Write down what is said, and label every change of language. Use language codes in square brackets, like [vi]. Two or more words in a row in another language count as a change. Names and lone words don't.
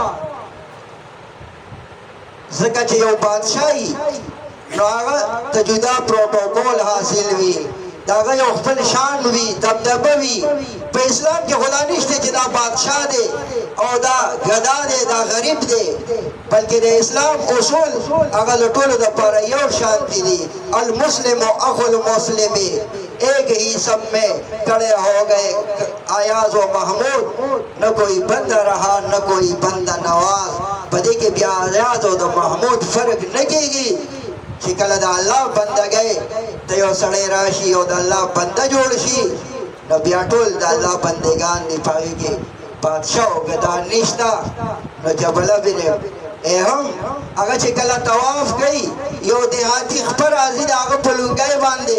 [ps] ځکه چې یو بادشاہي نو هغه ته جدا پروټوکول حاصل وي د هغه یو خپل شان وي دبدبه وي په اسلام کې خدا نشته چې دا بادشاه دی او دا ګدا دی دا غریب دی بلکې د اسلام اصول هغه د ټولو دپاره یو شانتي دي [ar] المسلم اخو المسلم [ur] ایک ہی سب میں کڑے ہو گئے آیاز و محمود نہ کوئی بندہ رہا نہ کوئی بندہ نواز پدې کې بیا آیاز او د محمود فرق نه کېږي چې کله د الله بندګۍ ته یو سړی راشي او د الله بنده جوړ شي نو بیا ټول د الله بندګان دي په هغې کې بادشاه او ګدا نشته نو جبله بن اهم هغه چې کله طواف کوي یو دیهاتي خپه راځي د هغه په لونګۍ باندې